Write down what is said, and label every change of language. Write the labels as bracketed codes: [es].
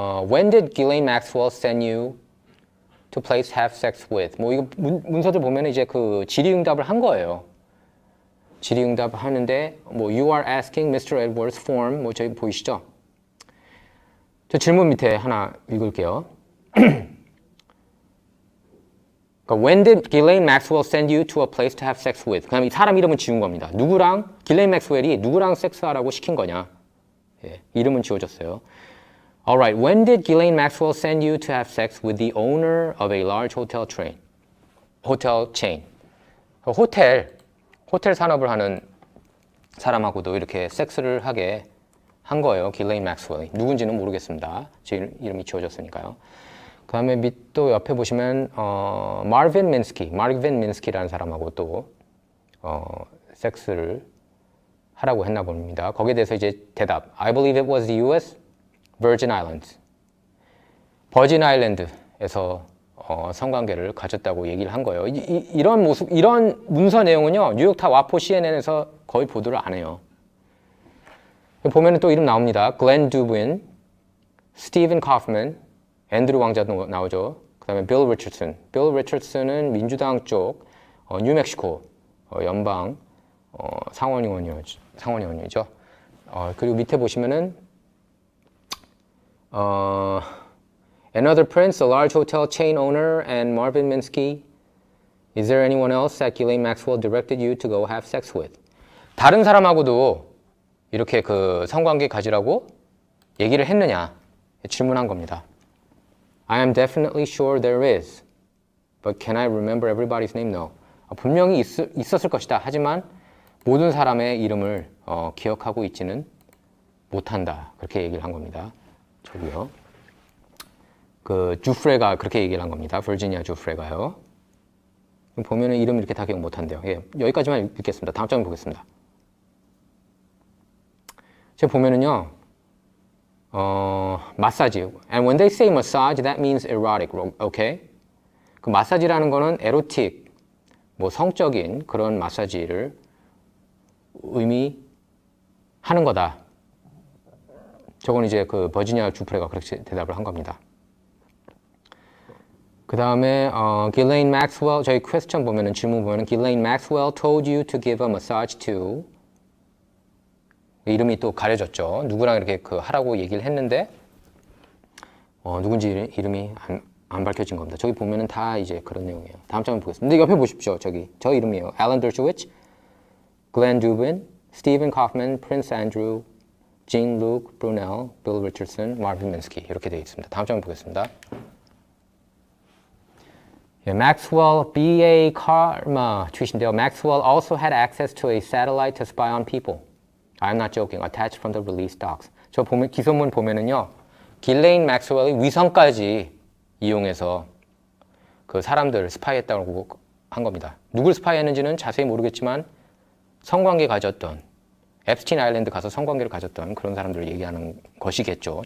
[en] When did Ghislaine Maxwell send you to place have sex with? [ko] 뭐 이거 문서들 보면 이제 그 질의응답을 한 거예요. 질의응답을 하는데 뭐 [en] You are asking Mr. [ko] Edwards form 뭐 저기 보이시죠? 저 질문 밑에 하나 읽을게요. 그러니까 [en] When did Ghislaine Maxwell send you to a place to have sex with? [ko] 그다음에 이 사람 이름은 지운 겁니다. 누구랑 길레인 맥스웰이 누구랑 섹스하라고 시킨 거냐? 예, 이름은 지워졌어요. [en] Alright, when did Ghislaine Maxwell send you to have sex with the owner of a large hotel chain? [ko] 호텔 산업을 하는 사람하고도 이렇게 섹스를 하게 한 거예요. 길레인 맥스웰이. 누군지는 모르겠습니다. 제 이름이 지워졌으니까요. 그 다음에 또 옆에 보시면 마르빈 민스키라는 사람하고 또 섹스를 하라고 했나 봅니다. 거기에 대해서 이제 대답. [en] I believe it was the US Virgin Islands. [ko] 버진 아일랜드에서 성관계를 가졌다고 얘기를 한 거예요. 이런 문서 내용은요. 뉴욕타 와포 CNN에서 거의 보도를 안 해요. 보면은 또 이름 나옵니다. 글렌 두빈, 스티븐 카프만, 앤드루 왕자도 나오죠. 그 다음에 빌 리처슨은 민주당 쪽 뉴멕시코 연방 상원의원이죠. 그리고 밑에 보시면은 [en] Another prince, a large hotel chain owner, and Marvin Minsky. Is there anyone else that Ghislaine Maxwell directed you to go have sex with? [ko] 다른 사람하고도 이렇게 그 성관계 가지라고 얘기를 했느냐 질문한 겁니다. [en] I am definitely sure there is, but can I remember everybody's name? No. [ko] 분명히 있었을 것이다. 하지만 모든 사람의 이름을 기억하고 있지는 못한다. 그렇게 얘기를 한 겁니다. 저기요. 그 주프레가 그렇게 얘기를 한 겁니다. 버지니아 주프레가요. 보면은 이름 이렇게 다 기억 못한대요. 예, 여기까지만 읽겠습니다. 다음 장면 보겠습니다. 제가 보면은요, 마사지. [en] And when they say massage, that means erotic, okay? [ko] 그 마사지라는 거는 에로틱, 뭐 성적인 그런 마사지를 의미하는 거다. 저건 이제 그 버지니아 주프레가 그렇게 대답을 한 겁니다. 그 다음에 [en] Ghislaine Maxwell, 저희 퀘스천 보면은 질문 보면은 Ghislaine Maxwell told you to give a massage to [ko] 이름이 또 가려졌죠. 누구랑 이렇게 그 하라고 얘기를 했는데 누군지 이름이 안 밝혀진 겁니다. 저기 보면은 다 이제 그런 내용이에요. 다음 장면 보겠습니다. 근데 옆에 보십시오. 저기 저 이름이에요. 앨런 더쇼위츠, 글렌 두빈, 스티븐 카프만, 프린스 앤드루, 진 루크 브루넬, 빌 리처슨, 마빈 민스키 이렇게 되어 있습니다. 다음 장면 보겠습니다. 예, Maxwell B.A. [en] Karma tweet인데요. Maxwell also had access to a satellite to spy on people. I'm not joking. Attached from the release docs. [ko] 저 보면 기소문 보면은요. 길레인 맥스웰이 위성까지 이용해서 그 사람들 스파이했다고 한 겁니다. 누굴 스파이했는지는 자세히 모르겠지만 성관계 가졌던 앱스틴 아일랜드 가서 성관계를 가졌던 그런 사람들을 얘기하는 것이겠죠.